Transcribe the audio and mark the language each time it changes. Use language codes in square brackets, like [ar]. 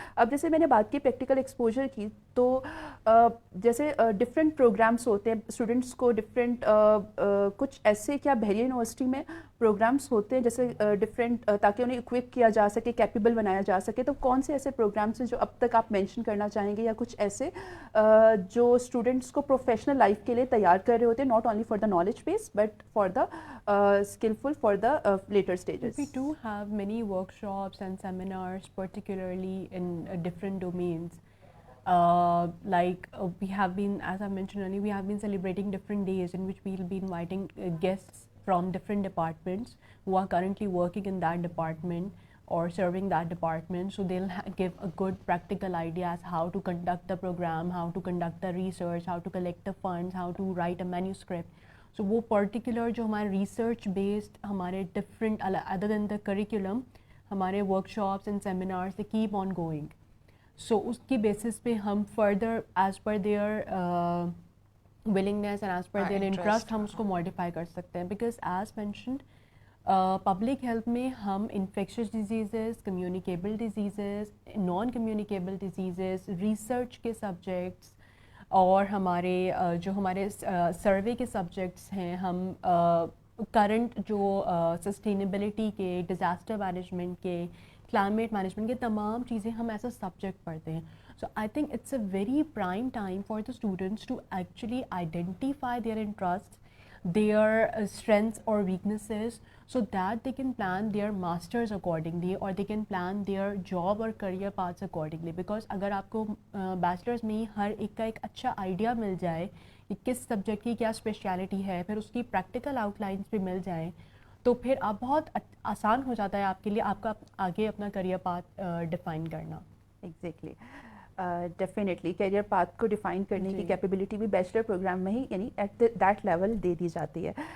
[ur] اب جیسے میں نے بات کی پریکٹیکل ایکسپوجر کی, تو جیسے ڈفرینٹ پروگرامس ہوتے ہیں اسٹوڈنٹس کو, ڈفرینٹ کچھ ایسے کیا بحریہ یونیورسٹی میں پروگرامس ہوتے ہیں جیسے ڈفرینٹ, تاکہ انہیں اکوپ کیا جا سکے, کیپیبل بنایا جا سکے, تو کون سے ایسے پروگرامس ہیں جو اب تک آپ مینشن کرنا چاہیں گے, یا کچھ ایسے جو اسٹوڈنٹس کو پروفیشنل لائف کے لیے تیار کر رہے ہوتے ہیں, [en] Not only for the knowledge base but for the skillful for the later stages. We do have many workshops and seminars, particularly in different domains. We have been, as I mentioned earlier, we have been celebrating different days in which we'll be inviting guests from different departments who are currently working in that department or serving that department, so they'll give a good practical idea as how to conduct the program, how to conduct the research, how to collect the funds, how to write a manuscript. So وہ particular جو ہمارے research based ہمارے different other than the curriculum ہمارے workshops and seminars they keep on going. [ur] سو اس کی basis پہ ہم further [en] as per their willingness and as per their interest [ur] ہم اس کو ماڈیفائی کر سکتے ہیں. [en] because as mentioned [ur] public health میں ہم infectious diseases, communicable diseases, naan communicable diseases, research کے سبجیکٹس اور ہمارے جو ہمارے سروے کے سبجیکٹس ہیں, ہم کرنٹ جو سسٹینیبلٹی کے, ڈیزاسٹر مینجمنٹ کے, کلائمیٹ مینجمنٹ کے تمام چیزیں ہم [en] as a subject [ur] پڑھتے ہیں. [en] So I think it's a very prime time for the students to actually identify their interests, their strengths or weaknesses, so that they can plan their masters accordingly or they can plan their job or career paths accordingly. [ur] Because اگر آپ کو bachelors میں ہر ایک کا ایک اچھا idea مل جائے کہ کس سبجیکٹ کی کیا اسپیشلٹی ہے, پھر اس کی پریکٹیکل آؤٹ لائنس بھی مل جائیں, تو پھر آپ بہت آسان ہو جاتا ہے آپ کے لیے آپ کا آگے اپنا کریئر پاتھ ڈیفائن کرنا. ایگزیکٹلی, ڈیفینیٹلی کیریئر پاتھ کو ڈیفائن کرنے کی کیپیبلٹی بھی بیچلر پروگرام میں ہی یعنی [en] at that level [ur] دے دی جاتی ہے.